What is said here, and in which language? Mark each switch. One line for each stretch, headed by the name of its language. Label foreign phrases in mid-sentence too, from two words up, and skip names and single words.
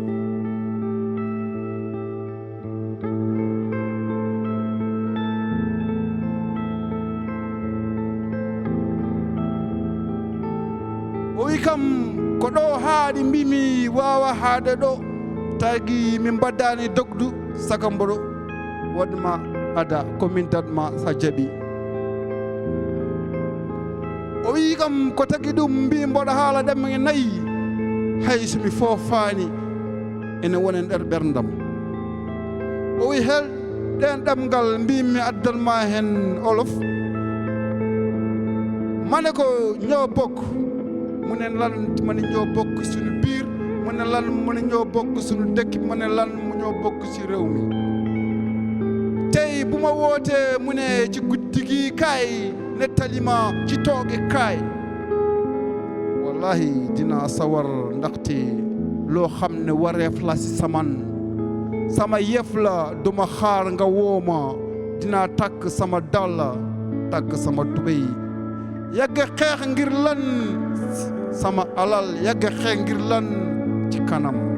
Fula: o wi kam ko ɗo haaɗi, mbimi wawa haade ɗo, tagi min baddani dogdu saka mboɗo waɗma ada komin datma sa jaaɓi. o wi kam ko tagi ɗum, mbi mboɗo haala ɗemge nayyi, hay somi foofani ene wonen nder ɓerdam. o wi hel ɗen ɗemgal, mbimi addanma hen olof,
Wolof: mane ko ñoo bokk, munen lan mane ñoo bokk suñu biir, mune lan mune ñoo bokk suñu dëkk, mune lan mu ñoo bokk ci réew mi. tey bu ma wootee mu ne ci guddi gi kaay nettalima ci tooge kaay, wallahi dina sawar, ndaxte loo xam ne wareef la si saman, sama yëf la, duma xaar nga wooma, dina takk sama dàll, takk sama tubéy, yàgg xeex ngir lan sama alal, yàgg xeex ngir lan ci kanam.